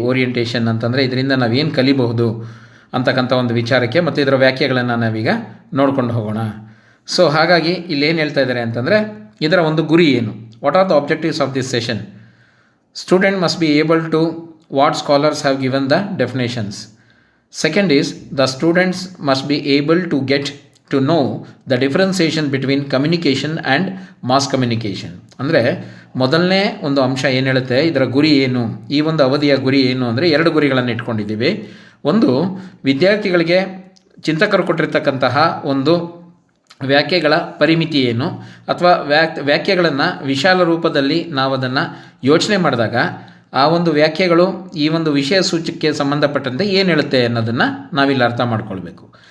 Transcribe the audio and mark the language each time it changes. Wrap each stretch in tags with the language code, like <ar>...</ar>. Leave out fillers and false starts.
<kn>Orientation ಅಂತಂದರೆ ಇದರಿಂದ ನಾವೇನು ಕಲಿಬಹುದು ಅಂತಕ್ಕಂಥ ಒಂದು ವಿಚಾರಕ್ಕೆ ಮತ್ತು ಇದರ ವ್ಯಾಖ್ಯೆಗಳನ್ನು ನಾವೀಗ ನೋಡ್ಕೊಂಡು ಹೋಗೋಣ. ಸೊ ಹಾಗಾಗಿ ಇಲ್ಲೇನು ಹೇಳ್ತಾ ಇದ್ದಾರೆ ಅಂತಂದರೆ ಇದರ ಒಂದು ಗುರಿ ಏನು,</kn> <en>What are the objectives of this session. Student must be able to what scholars have given the definitions. Second is the students must be able to get to know the differentiation between communication and mass communication.</en> <kn>ಅಂದರೆ ಮೊದಲನೇ ಒಂದು ಅಂಶ ಏನು ಹೇಳುತ್ತೆ, ಇದರ ಗುರಿ ಏನು, ಈ ಒಂದು ಅವಧಿಯ ಗುರಿ ಏನು ಅಂದರೆ 2 ಗುರಿಗಳನ್ನು ಇಟ್ಕೊಂಡಿದ್ದೀವಿ. ಒಂದು, ವಿದ್ಯಾರ್ಥಿಗಳಿಗೆ ಚಿಂತಕರು ಕೊಟ್ಟಿರ್ತಕ್ಕಂತಹ ಒಂದು ವ್ಯಾಖ್ಯೆಗಳ ಪರಿಮಿತಿ ಏನು, ಅಥವಾ ವ್ಯಾಖ್ಯೆಗಳನ್ನು ವಿಶಾಲ ರೂಪದಲ್ಲಿ ನಾವು ಅದನ್ನು ಯೋಚನೆ ಮಾಡಿದಾಗ ಆ ಒಂದು ವ್ಯಾಖ್ಯೆಗಳು ಈ ಒಂದು ವಿಷಯ ಸೂಚಕ್ಕೆ ಸಂಬಂಧಪಟ್ಟಂತೆ ಏನು ಹೇಳುತ್ತೆ ಅನ್ನೋದನ್ನು ನಾವಿಲ್ಲಿ ಅರ್ಥ ಮಾಡ್ಕೊಳ್ಬೇಕು.</kn>